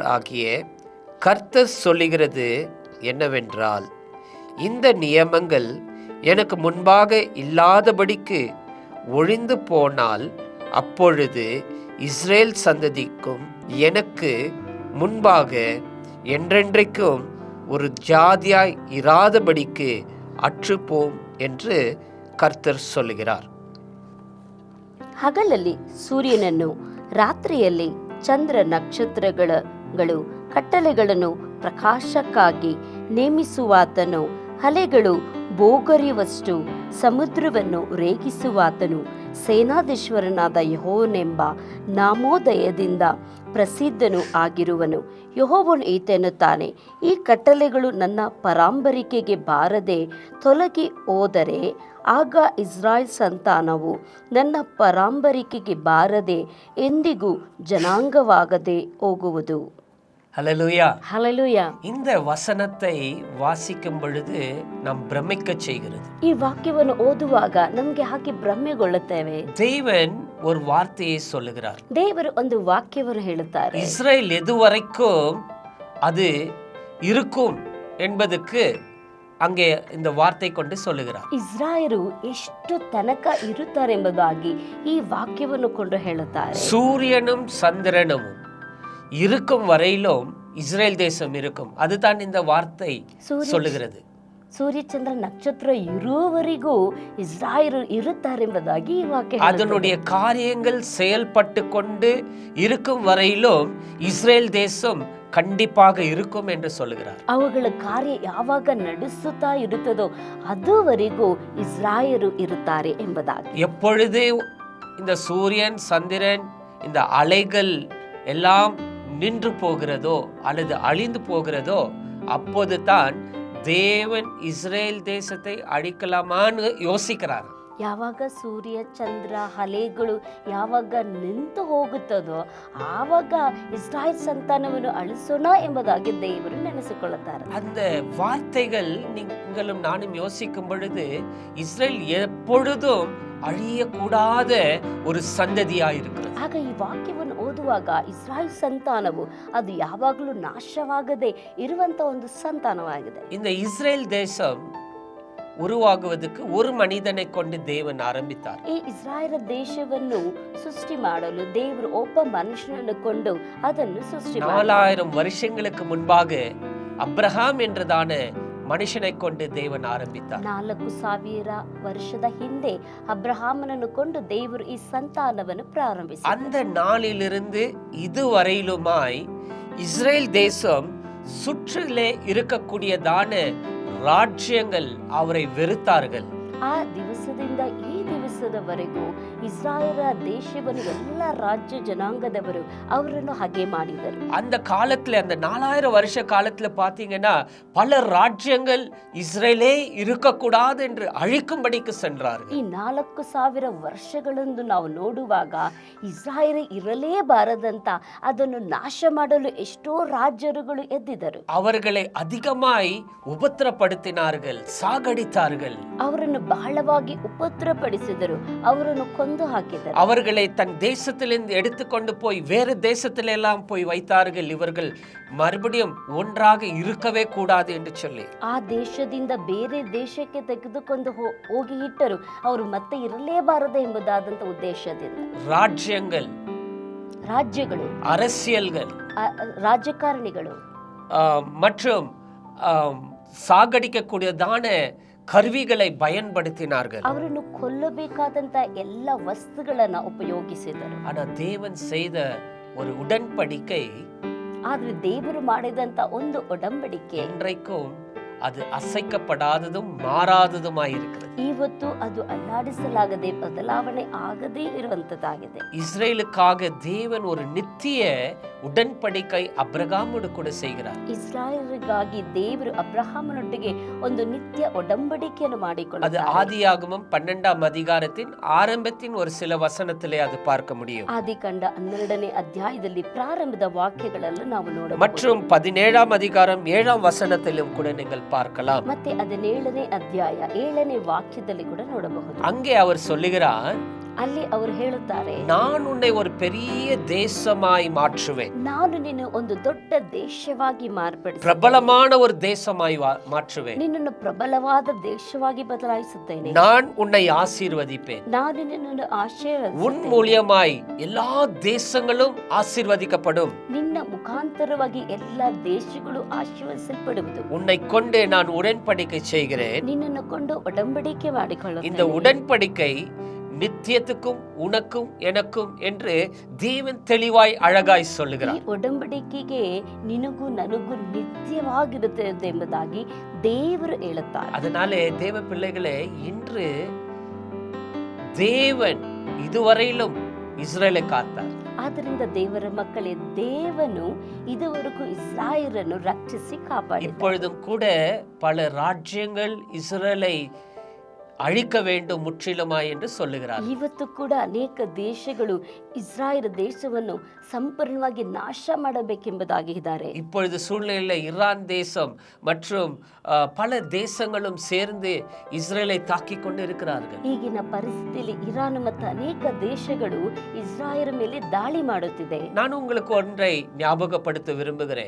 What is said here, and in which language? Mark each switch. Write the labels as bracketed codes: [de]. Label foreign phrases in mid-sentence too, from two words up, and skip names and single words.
[ta] ஆகிய கர்த்தர் சொல்லுகிறது என்னவென்றால், இந்த நியமங்கள் எனக்கு முன்பாக இல்லாதபடிக்கு ஒழிந்து போனால் அப்பொழுது இஸ்ரேல் சந்ததிக்கும் எனக்கு முன்பாக என்றென்றைக்கும் ஒரு ஜாதியாய் இராதபடிக்கு அற்றுப்போம் என்று கர்த்தர் சொல்லுகிறார். [kn] ಹಗಲಲ್ಲಿ ಸೂರ್ಯನನ್ನು, ರಾತ್ರಿಯಲ್ಲಿ ಚಂದ್ರ ನಕ್ಷತ್ರಗಳು ಕಟ್ಟಳೆಗಳನ್ನು ಪ್ರಕಾಶಕ್ಕಾಗಿ ನೇಮಿಸುವಾತನು, ಅಲೆಗಳು ಬೋಗರಿಯುವಷ್ಟು ಸಮುದ್ರವನ್ನು ರೇಗಿಸುವಾತನು, ಸೇನಾಧೀಶ್ವರನಾದ ಯೆಹೋವನೆಂಬ ನಾಮೋದಯದಿಂದ ಪ್ರಸಿದ್ಧನು ಆಗಿರುವನು. ಯೆಹೋವನು ಈತೆನ್ನುತ್ತಾನೆ, ಈ ಕಟ್ಟಳೆಗಳು ನನ್ನ ಪರಂಪರೆಗೆ ಬಾರದೆ ತೊಲಗಿ ಹೋದರೆ ಆಗ ಇಸ್ರಾಯೇಲ್ ಸಂತಾನವು ನನ್ನ ಪರಂಪರೆಗೆ ಬಾರದೆ ಎಂದಿಗೂ ಜನಾಂಗವಾಗದೆ ಹೋಗುವುದು. [ta] ஹல்லேலூயா. ஹல்லேலூயா. இந்த வசனத்தை வாசிக்கும் பொழுது நாம் பிரமிக்க செய்கிறது. [kn] ಈ ವಾಕ್ಯವನ್ನು ಓದುವಾಗ ನಮಗೆ ಹಾಗೆ ಭ್ರಮೆಗೊಳ್ಳುತ್ತೇವೆ. [ta] தேவன் ஒரு வார்த்தையை சொல்லுகிறார். [kn] ದೇವರು ಒಂದು ವಾಕ್ಯವನ್ನು ಹೇಳುತ್ತಾರೆ. [ta] இஸ்ரேல் எதுவரைக்கும் அது இருக்கும் என்பதுக்கு அங்கே இந்த வார்த்தை கொண்டு சொல்லுகிறார். [kn] ಇಸ್ರಾಯೇಲು ಎಷ್ಟು ತನಕ ಇರುತ್ತಾರೆ ಎಂಬುದಾಗಿ ಈ ವಾಕ್ಯವನ್ನು ಕೊಂಡು ಹೇಳುತ್ತಾರೆ. [ta] சூரியனும் சந்திரனும் இருக்கும் வரையிலும் இஸ்ரேல் தேசம் இருக்கும். அதுதான் இந்த வார்த்தை சொல்லுகிறது. [kn] ಸೂರ್ಯ ಚಂದ್ರ ನಕ್ಷತ್ರ ಇರುವವರೆಗೂ ಇಸ್ರಾಯೇಲು ಇರುತ್ತಾರೆ ಎಂಬುದಾಗಿ ಈ ವಾಕ್ಯ [ta] அதனுடைய காரியங்கள் செயல்பட்டு கொண்டு இருக்கும் வரையிலும் இஸ்ரேல் தேசம் கண்டிப்பாக இருக்கும் என்று சொல்லுகிறார். [kn] ಅವುಗಳ ಕಾರ್ಯ ಯಾವಾಗ ನಡೆಸುತ್ತಾ ಇರುತ್ತದೋ ಅದುವರೆಗೂ ಇಸ್ರಾಯೇಲು ಇರುತ್ತಾರೆ ಎಂಬುದಾಗಿ. [ta] எப்பொழுது இந்த சூரியன் சந்திரன் இந்த அலைகள் எல்லாம் நின்று போகிறதோ அல்லது அழிந்து போகிறதோ அப்போது தான் தேவன் இஸ்ரேல் தேசத்தை அழிக்கலாமான்னு யோசிக்கிறார். [kn] ಯಾವಾಗ ಸೂರ್ಯ ಚಂದ್ರ ಅಲೆಗಳು ಯಾವಾಗ ನಿಂತು ಹೋಗುತ್ತದೋ ಆವಾಗ ಇಸ್ರಾಯೇಲ್ ಸಂತಾನವನ್ನು ಅಳಿಸೋಣ ಎಂಬುದಾಗಿ ದೇವರು ನೆನೆಸಿಕೊಳ್ಳುತ್ತಾರೆ. [ta] அந்த வார்த்தைகள் நீங்களும் நானும் யோசிக்கும் பொழுது இஸ்ரேல் எப்பொழுதும் அழியக்கூடாத ஒரு சந்ததியாயிருக்கிறது. [kn] ಆಗ ಈ ವಾಕ್ಯವನ್ನು ಓದುವಾಗ ಇಸ್ರಾಯೇಲ್ ಸಂತಾನವು ಅದು ಯಾವಾಗಲೂ ನಾಶವಾಗದೆ ಇರುವಂತ ಒಂದು ಸಂತಾನವಾಗಿದೆ. [ta] இந்த இஸ்ரேல் தேசம் ಉರುವಾಗುವುದಕ್ಕೆ ஒரு ಮನಿದனை கொண்டு ದೇವನ್ ಆರಂಭಿத்தார். [kn] ಈ ಇಸ್ರಾಯೇಲ್ ದೇಶವನ್ನು ಸೃಷ್ಟಿ ಮಾಡಲು ದೇವರು ಒಬ್ಬ ಮನುಷ್ಯನನ್ನು ಕೊಂಡು ಅದನ್ನು ಸೃಷ್ಟಿ [ta] 4000 வருஷங்களுக்கு முன்பாக அப்ரஹாம் என்றதான மனுஷனை கொண்டு தேவன் ஆரம்பித்தார். [kn] 4000 ವರ್ಷದ ಹಿಂದೆ ಅಬ್ರಹಾಮನನ್ನು ಕೊಂಡು ದೇವರು ಈ ಸಂತಾನವನ್ನು ಪ್ರಾರಂಭಿಸಿದರು. [ta] அந்த நாளிலிருந்து இதுவரையிலுமாய் இஸ்ரேல் தேசம் சுற்றிலே இருக்கக்கூடியதான ராஜ்யங்கள் அவரை வெறுத்தார்கள். [kn] ಆ ದಿವಸದಿಂದ ಈ ದಿವಸದವರೆಗೂ ಇಸ್ರಾಯೇಲ ದೇಶವನ್ನು ಎಲ್ಲ ರಾಜ್ಯ ಜನಾಂಗದವರು ಅವರನ್ನು ಹಾಗೆ ಮಾಡಿದರು. [ta] அந்த காலத்துல அந்த 4000 வருஷ காலத்துல பாத்தீங்கன்னா பல ராஜ்யங்கள் இஸ்ரேலே இருக்கக்கூடாது என்று அழிக்கும்படிக்கு சென்றார்கள். [kn] ಈ 4000 ವರ್ಷಗಳನ್ನು ನಾವು ನೋಡುವಾಗ ಇಸ್ರಾಯೇಲ್ ಇರಲೇಬಾರದಂತ ಅದನ್ನು ನಾಶ ಮಾಡಲು ಎಷ್ಟೋ ರಾಜ್ಯರುಗಳು ಎದ್ದಿದರು. [ta] அவர்களை அதிகமாய் உபத்திரப்படுத்தினார்கள், சாகடித்தார்கள். [kn] ಅವರನ್ನು ಬಹಳವಾಗಿ ಉಪದ್ರವಪಡಿಸಿದರು, ಅವರನ್ನು ಕೊಂದು ಹಾಕಿದರು. [ta] அவர்களை தன் தேசத்திலிருந்து எடுத்துக்கொண்டு போய் வேறு தேசத்தில எல்லாம் போய் வைத்தார்கள். இவர்கள் மறுபடியும் ஒன்றாக இருக்கவே கூடாது என்று சொல்லி [kn] ಆ ದೇಶದಿಂದ ಬೇರೆ ದೇಶಕ್ಕೆ ತೆಗೆದುಕೊಂಡು ಹೋಗಿ ಇಟ್ಟರು, ಅವರು ಮತ್ತೆ ಇರಲೇಬಾರದು ಎಂಬುದಾದಂತ ಉದ್ದೇಶದಿಂದ. ರಾಜ್ಯಗಳು, [ta] அரசியல்கள், [kn] ರಾಜಕಾರಣಿಗಳು [ta] மற்றும் சாகடிக்கக்கூடியதான கருவிகளை பயன்படுத்தினார்கள். [kn] ಅವರನ್ನು ಕೊಲ್ಲಬೇಕಾದಂತ ಎಲ್ಲ ವಸ್ತುಗಳನ್ನ ಉಪಯೋಗಿಸಿದರು. [ta] ஆனா தேவன் செய்த ஒரு உடன்படிக்கை, [kn] ಆದ್ರೆ ದೇವರು ಮಾಡಿದಂತ ಒಂದು ಒಡಂಬಡಿಕೆ [ta] இன்றைக்கும் அது அசைக்கப்படாததும் மாறாததுமாயிருக்கிறது. [kn] ಇವತ್ತು ಅದು ಅಲ್ಲಾಡಿಸಲಾಗದೆ ಬದಲಾವಣೆ ಆಗದೇ ಇರುವಂತದ್ದಾಗಿದೆ. [ta] இஸ்ரேலுக்காக தேவன் ஒரு நித்திய உடன்படிக்கை அப்ரகாமோடு கூட செய்கிறார். [kn] ಇಸ್ರಾಯೇಲಿಗಾಗಿ ದೇವರು ಅಬ್ರಹಾಮನೊಟ್ಟಿಗೆ ಒಂದು ನಿತ್ಯ ಒಡಂಬಡಿಕೆಯನ್ನು [ta] அது [kn] ಮಾಡಿಕೊಳ್ಳುತ್ತಾರೆ. [ta] ஆதியாகமம் 12ஆம் அதிகாரத்தின் ஆரம்பத்தின் ஒரு சில வசனத்திலே அது பார்க்க முடியும். [kn] ಆದಿಕಾಂಡ 12ನೇ ಅಧ್ಯಾಯದಲ್ಲಿ ಪ್ರಾರಂಭದ ವಾಕ್ಯಗಳನ್ನು ನಾವು ನೋಡಬಹುದು. [ta] மற்றும் 17ஆம் அதிகாரம் 7ஆம் வசனத்திலும் கூட நீங்கள் பார்க்கலாம். [kn] ಮತ್ತೆ 17ನೇ ಅಧ್ಯಾಯ 7ನೇ ವಾಕ್ಯದಲ್ಲಿ ಕೂಡ ನೋಡಬಹುದು. [ta] அங்கே அவர் சொல்லுகிறார், [kn] ಅಲ್ಲಿ ಅವರು ಹೇಳುತ್ತಾರೆ, [ta] நான் உன்னை ஒரு பெரிய தேசமாய் மாற்றுவேன், [kn] ನಾನು ನಿನ್ನ ಒಂದು ದೊಡ್ಡ ದೇಶವಾಗಿ ಮಾರ್ಪಡಿಸುತ್ತೇನೆ, [ta] பிரபலமான ஒரு தேசமாய் மாற்றுவேன், [kn] ನಿನ್ನನ್ನು ಪ್ರಬಲವಾದ ದೇಶವಾಗಿ ಬದಲಾಯಿಸುತ್ತೇನೆ, [ta] நான் உன்னை ஆசீர்வதிப்பேன், [kn] ನಾನು ನಿನ್ನನ್ನು [ta] உன் [kn] ಆಶೀರ್ವದಿಸುತ್ತೇನೆ, [ta] மூலியமாய் எல்லா தேசங்களும் ஆசீர்வதிக்கப்படும், [kn] ನಿನ್ನ ಮುಖಾಂತರವಾಗಿ ಎಲ್ಲ ದೇಶಗಳು ಆಶೀರ್ವದಿಸಲ್ಪಡುವುದು, [ta] உன்னை கொண்டு நான் உடன்படிக்கை செய்கிறேன். [kn] ನಿನ್ನನ್ನು ಕೊಂಡು ಒಡಂಬಡಿಕೆ [ta] இந்த [kn] ಮಾಡಿಕೊಳ್ಳುತ್ತೇನೆ. [ta] உடன்படிக்கை நித்தியத்துக்கும் உனக்கும் எனக்கும் என்று தேவன் தெளிவாய் அழகாய் [kn] ಈ [ta] சொல்லுகிறார். [kn] ಒಡಂಬಡಿಕೆಗೆ ನಿನಗೂ ನನಗೂ ನಿತ್ಯವಾಗಿರುತ್ತದೆ ಎಂಬುದಾಗಿ ದೇವರು ಹೇಳುತ್ತಾರೆ. [ta] அதனாலே தேவ பிள்ளைகளே, இன்று தேவன் இதுவரையிலும் இஸ்ரேலை காத்தார். [kn] ಆದ್ದರಿಂದ ದೇವರ ಮಕ್ಕಳೇ, ದೇವನು ಇದುವರೆಗೂ ಇಸ್ರಾಯೇಲನ್ನು ರಕ್ಷಿಸಿ ಕಾಪಾಡಿದ. [ta] இப்பொழுதும் கூட பல ராஜ்யங்கள் இஸ்ரேலை அழிக்க வேண்டும் முற்றிலுமாய் என்று சொல்லுகிறார். [kn] ಇವತ್ತು ಕೂಡ ಅನೇಕ ದೇಶಗಳು ಇಸ್ರಾಯೇಲ್ ದೇಶವನ್ನು ಸಂಪೂರ್ಣವಾಗಿ ನಾಶ ಮಾಡಬೇಕೆಂಬುದಾಗಿ ಇದ್ದಾರೆ. [ta] இப்பொழுது சூழ்நிலையில் ஈரான் தேசம் மற்றும் பல தேசங்களும் சேர்ந்து இஸ்ரேலை தாக்கிக் கொண்டு இருக்கிறார்கள். [kn] ಈಗಿನ ಪರಿಸ್ಥಿತಿಯಲ್ಲಿ ಇರಾನ್ ಮತ್ತು ಅನೇಕ ದೇಶಗಳು ಇಸ್ರಾಯೇಲ್ ಮೇಲೆ ದಾಳಿ ಮಾಡುತ್ತಿದೆ. [ta] நான் உங்களுக்கு ஒன்றை ஞாபகப்படுத்த விரும்புகிறேன்.